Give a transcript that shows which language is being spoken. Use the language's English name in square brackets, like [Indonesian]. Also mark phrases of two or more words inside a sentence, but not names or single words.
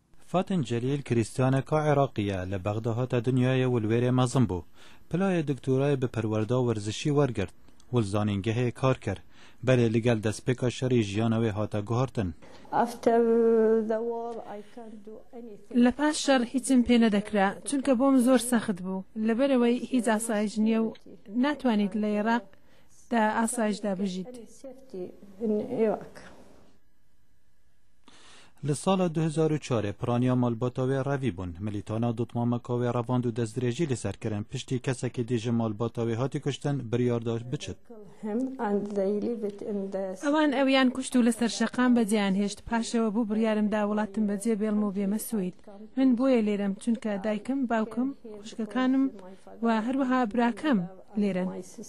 [Kurdish] فاتن جلیل کریستیانکا عراقیه لبغداد دنیای ولویر مزنبو پلای دکتورای به پروردا ورزشی ورگرد ولزانینگه کار کرد بله لگل دسپیکا شری جیانوی هاتا گوهرتن [Central Kurdish] لپاش شر هیچم پێ نەدەکرا چونکە بۆم زۆر سەخت بوو لەبەرەوەی هیچ ئاسایش نییە و ناتوانیت لە عێراق دا ئاسایشدا بژیت. [Kurdish] لسال 2004 پرانیا مالباتاوی روی بون ملیتانا دوتمامکاوی رواند و دزدریجی لسر کرن پشتی کسا که دیج مالباتاوی هاتی کشتن بریارداش بچد. [Central Kurdish] اوان اویان کشتو لسر شقام بجیان هشت پاشو بو بریارم دا ولاتم بجی بیلمو بیم سوید من بوی لیرم چونکه دایکم باوکم خوشککانم و هروها براکم لیرن.